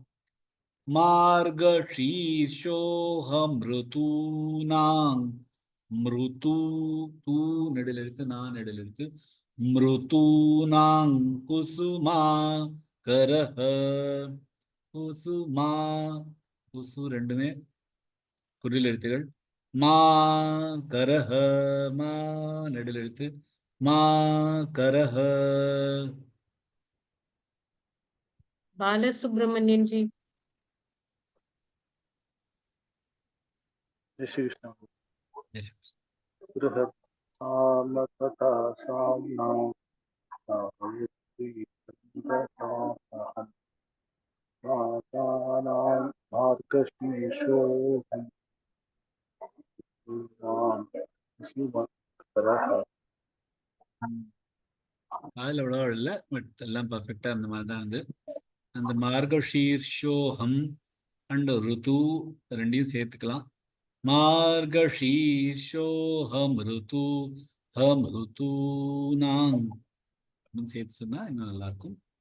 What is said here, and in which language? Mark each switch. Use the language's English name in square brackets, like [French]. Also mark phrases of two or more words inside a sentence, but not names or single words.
[Sanskrit] मार्गशीर्षोऽहमृतूनां ऋतु [Tamil] தூ நெடில் எழுத்து நான் நெடில் எழுத்து மிருதூனாங் குசுமா கரஹ குசுமா குசு ரெண்டுமே குறில் எழுத்துகள். [Sanskrit] मा करः मा [Tamil] நெடில் எழுத்து [Sanskrit] मा करः. [Hindi] बालसुब्रमण्यन जी. जय श्री कृष्ण. [English] Yes. [Sanskrit] बृहत् साम तथा साम्नां गायत्री छन्दसामहम् मासानां मार्गशीर्षोऽहम् कुसुमकरः. [Tamil] அதில் அவ்வளோ இல்லை, பட் எல்லாம் பர்ஃபெக்டாக அந்த மாதிரி தான் இருந்து அந்த மார்கஷீர்ஷோஹம் அண்ட் ருது ரெண்டையும் சேர்த்துக்கலாம். [Sanskrit] मार्गशीर्षोऽहम् ऋतु अहम् ऋतूनां [Tamil] அப்படின்னு சேர்த்து சொன்னா இன்னும் நல்லா இருக்கும்.